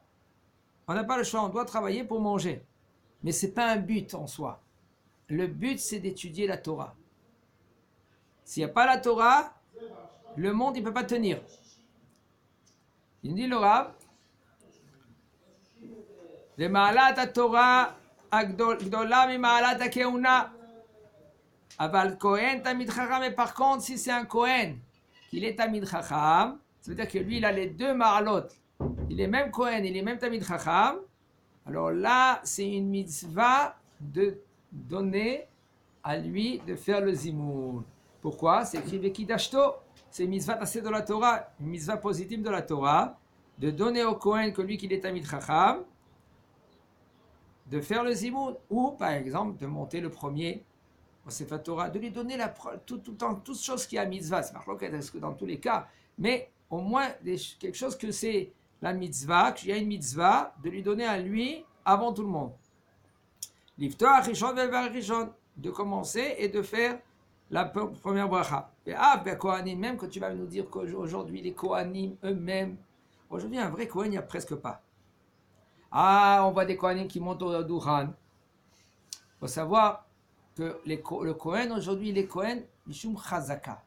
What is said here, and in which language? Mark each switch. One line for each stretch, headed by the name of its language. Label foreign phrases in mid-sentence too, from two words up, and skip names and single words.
French: On n'a pas le choix, on doit travailler pour manger. Mais ce n'est pas un but en soi. Le but, c'est d'étudier la Torah. S'il n'y a pas la Torah, le monde, il ne peut pas tenir. Il dit le Rav, le
Hebrew: מעלת התורה גדולה ממעלת הכהונה. אבל כהן תלמיד חכם.
French: Mais par contre, si c'est un Kohen, qu'il est
Hebrew: תלמיד חכם,
French: ça veut dire que lui, il a les deux Ma'alot. Il est même Kohen, il est même
Hebrew: תלמיד חכם.
French: Alors là, c'est une mitzvah de donner à lui de faire le Zimoun. Pourquoi? C'est écrit Vekidashto. C'est une mitzvah tassée de la Torah, une mitzvah positive de la Torah, de donner au Kohen que lui, qu'il est
Hebrew: תלמיד חכם,
French: de faire le Zimoun. Ou, par exemple, de monter le premier au
Hebrew: ספר תורה,
French: de lui donner tout le temps, toutes choses qui a mitzvah. C'est marqué que dans tous les cas, mais au moins quelque chose que c'est la mitzvah, qu'il y a une mitzvah, de lui donner à lui avant tout le monde.
Hebrew: לפתוח ראשון ולברך ראשון,
French: de commencer et de faire la première bracha. Et Kohanim, même que tu vas nous dire qu'aujourd'hui les Kohanim eux-mêmes, aujourd'hui un vrai Kohen, il n'y a presque pas. Ah, on voit des Kohanim qui montent au Duran. Il faut savoir que le Kohen aujourd'hui, les Kohen,
Hebrew: משום חזקה.